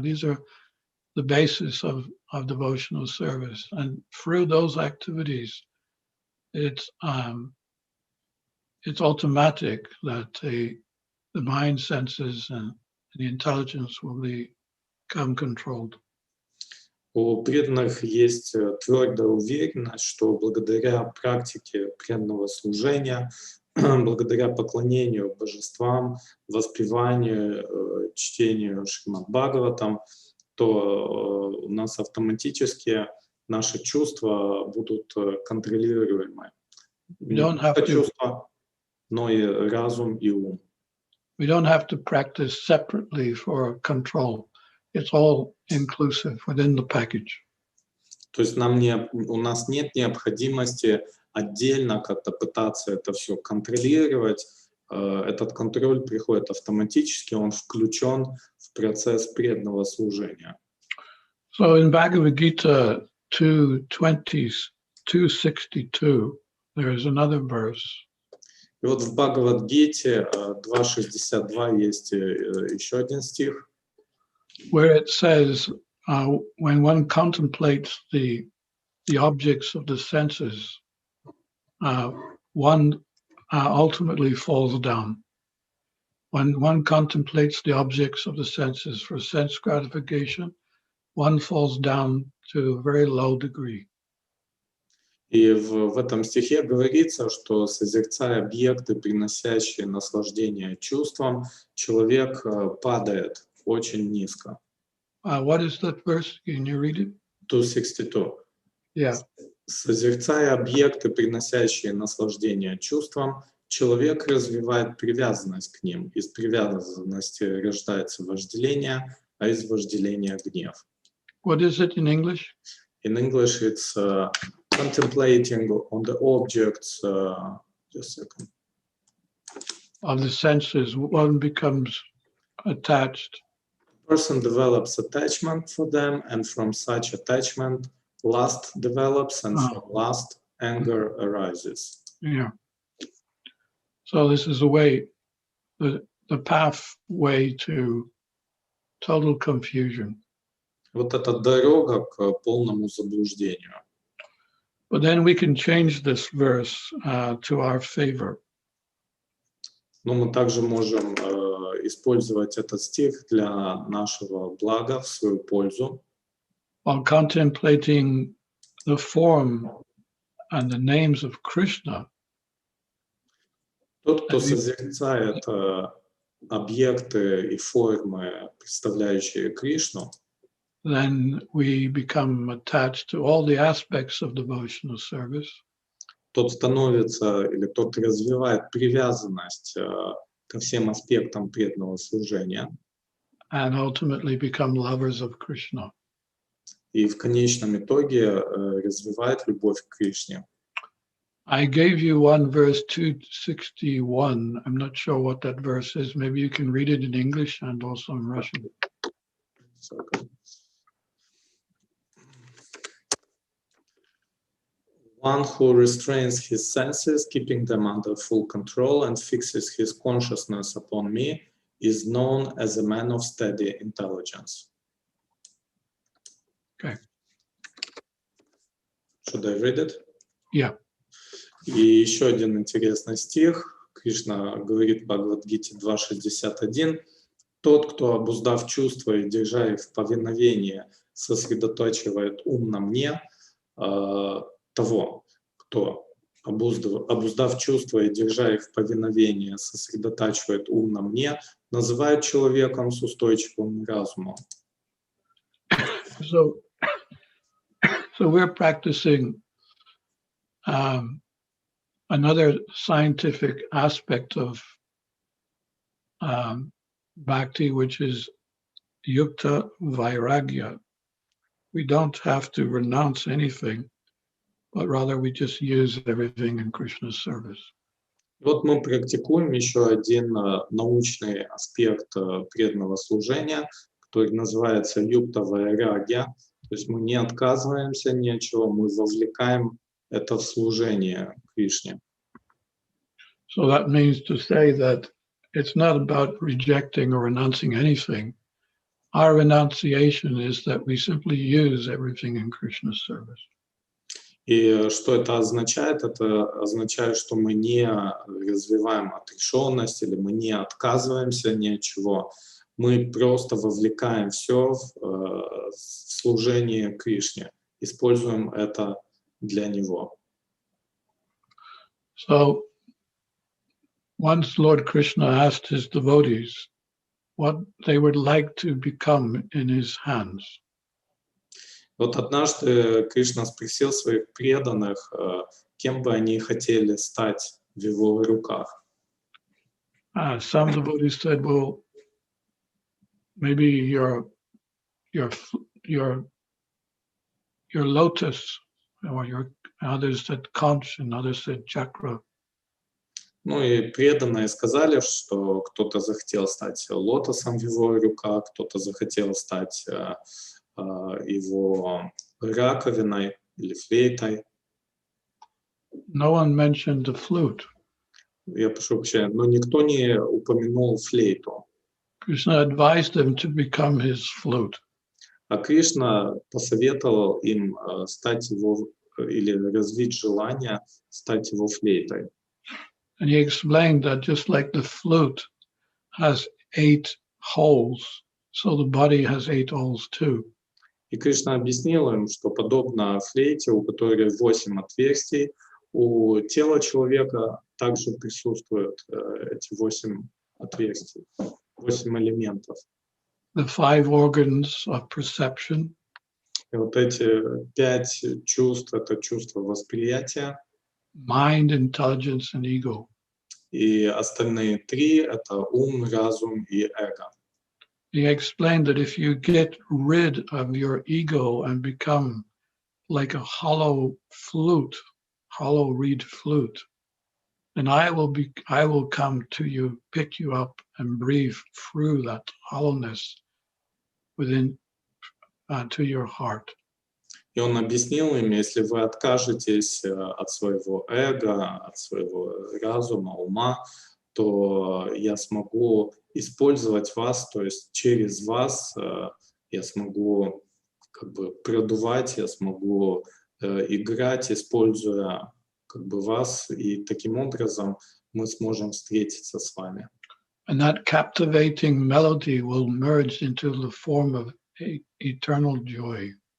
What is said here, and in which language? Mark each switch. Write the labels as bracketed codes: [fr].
[en] These are the basis of devotional service. And through those activities, it's automatic that the mind, senses, and the intelligence will become controlled. [ru] У преданных есть твердая уверенность, что благодаря практике преданного служения, благодаря поклонению божествам, воспеванию, чтению Шримад Бхагаватам, то у нас автоматически наши чувства будут контролируемы. Не только чувства, но и разум и ум. [en] We don't have to practice separately for control. It's all inclusive within the package. [ru] То есть у нас нет необходимости отдельно как-то пытаться это все контролировать. Этот контроль приходит автоматически, он включен в процесс преданного служения. [en] So in Bhagavad Gita 2:62, there is another verse. [ru] И вот в Бхагавад-гите 2.62 есть еще один стих, [en] where it says, when one contemplates the objects of the senses, one ultimately falls down. When one contemplates the objects of the senses for sense gratification, one falls down to a very low degree. [ru] И в этом стихе говорится, что созерцая объекты, приносящие наслаждение чувствам, человек падает очень низко. [en] What is that verse? Can you read it? 2.62. Yeah. [ru] Созерцая объекты, приносящие наслаждение чувствам, человек развивает привязанность к ним. Из привязанности рождается вожделение, а из вожделения гнев. [en] What is it in English? In English, it's contemplating on the objects. Just a second. Of the senses, one becomes attached. Person develops attachment for them, and from such attachment, lust develops, and from lust, anger arises. Yeah. So this is the way, the pathway to total confusion. [ru] Вот эта дорога к полному заблуждению. [en] But then we can change this verse to our favor. [ru] Но мы также можем использовать этот стих для нашего блага, в свою пользу. [en] While contemplating the form and the names of Krishna, [ru] тот, кто созерцает объекты и формы, представляющие Кришну, [en] then we become attached to all the aspects of devotional service. [ru] Тот становится или тот развивает привязанность ко всем аспектам преданного служения. [en] And ultimately become lovers of Krishna. [ru] и в конечном итоге развивает любовь к Кришне. [en] I gave you one verse 261. I'm not sure what that verse is. Maybe you can read it in English and also in Russian. One who restrains his senses, keeping them under full control, and fixes his consciousness upon me, is known as a man of steady intelligence. Okay. Should I read it? Yeah. [ru] И еще один интересный стих. Кришна говорит в Бхагавад-гите 2.61. Тот, кто, обуздав чувства и держа их в повиновении, сосредотачивает ум на мне, того, кто, обуздав чувства и держа их в повиновении, сосредотачивает ум на мне, называют человеком с устойчивым разумом. [en] So we're practicing another scientific aspect of Bhakti, which is yukta vairagya. We don't have to renounce anything, but rather we just use everything in Krishna's service. [ru] Вот мы практикуем еще один научный аспект преданного служения, который называется юкта вайрагья. То есть мы не отказываемся ни от чего, мы вовлекаем это в служение Кришне. [en] So that means to say that it's not about rejecting or renouncing anything. Our renunciation is that we simply use everything in Krishna's service. [ru] И что это означает? Это означает, что мы не развиваем отрешенность или мы не отказываемся ни от чего. Мы просто вовлекаем все в служение Кришне, используем это для Него. [en] So once Lord Krishna asked his devotees what they would like to become in his hands. [ru] Вот однажды Кришна спросил своих преданных, кем бы они хотели стать в его руках. [en] Some devotees said, "Well, maybe your lotus," or your others said conch, and others said chakra. [ru] Ну и преданные сказали, что кто-то захотел стать лотосом в его руках, кто-то захотел стать его раковиной или флейтой. [en] No one mentioned the flute. [ru] Я прошу прощения, но никто не упомянул флейту. [en] Krishna advised them to become his flute. [ru] А Кришна посоветовал им стать его или развить желание стать его флейтой. [en] And he explained that just like the flute has 8 holes, so the body has 8 holes too. [ru] И Кришна объяснил им, что подобно флейте, у которой 8 отверстий, у тела человека также присутствуют эти 8 отверстий, 8 элементов. [en] The 5 organs of perception. [ru] И вот эти 5 чувств — это чувство восприятия. [en] Mind, intelligence, and ego. [ru] И остальные 3 — это ум, разум и эго. [en] He explained that if you get rid of your ego and become like a hollow flute, hollow reed flute, then I will come to you, pick you up, and breathe through that hollowness within to your heart. [ru] И он объяснил им, если вы откажетесь от своего эго, от своего разума, ума, то я смогу использовать вас, то есть через вас я смогу как бы продувать, я смогу играть, используя как бы вас, и таким образом мы сможем встретиться с вами. [en] And that captivating melody will merge into the form of eternal joy.